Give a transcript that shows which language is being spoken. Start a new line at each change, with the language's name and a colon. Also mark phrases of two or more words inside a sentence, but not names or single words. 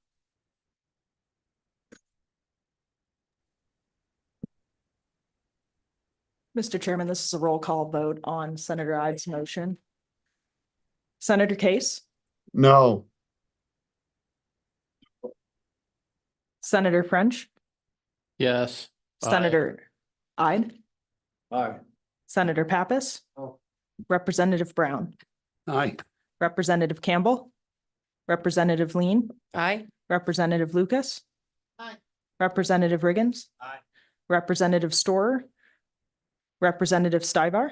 English: Mr. Chairman, this is a roll call vote on Senator Ide's motion. Senator Case, No. Senator French, Yes. Senator Ide, Aye. Senator Pappas, Oh. Representative Brown, Aye. Representative Campbell, Representative Lean, Aye. Representative Lucas, Aye. Representative Riggins, Aye. Representative Storer, Representative Stivar,